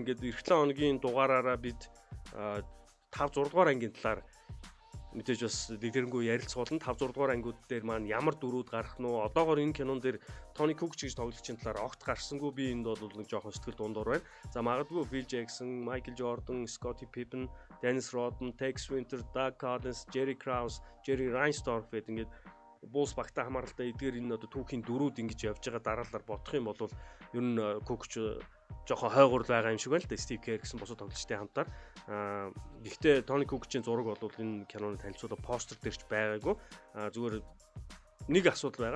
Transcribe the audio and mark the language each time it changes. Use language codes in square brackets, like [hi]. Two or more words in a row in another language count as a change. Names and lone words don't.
[mn] Ингээд эх 7 хоногийн дугаараараа бид 5 6 дугаар ангийн талаар мэдээж бас лидернгүү ярилцуулна. 5 6 дугаар ангиуд дээр маань ямар дөрүүд гарах нь уу? Одоогоор энэ кинон дээр Tony Kukoc гэж тоглогчийн талаар огт гарсангүй. Би энд бол нэг жоохон сэтгэл дундуур байна. За магадгүй Phil Jackson, Michael Jordan, Scottie Pippen, Dennis Rodman, Tex Winter, Doug Collins, Jerry Krause, Jerry Reinsdorf гэдэг ингээд Bulls багтаа хамааралтай эдгээр энэ одоо түүхийн дөрүүд ингэж явж байгаа дараалал бодох юм бол ер нь Kukoc жоохон хойгуур байгаа юм шиг байна л да. Steve Kerr гэсэн босоо тоглогчтой хамтаар. Гэхдээ Tony Kukoc-ийн зураг бол энэ киноны танилцуулга постэр дээрч байгаагүй. Зүгээр нэг асуудал байгаа.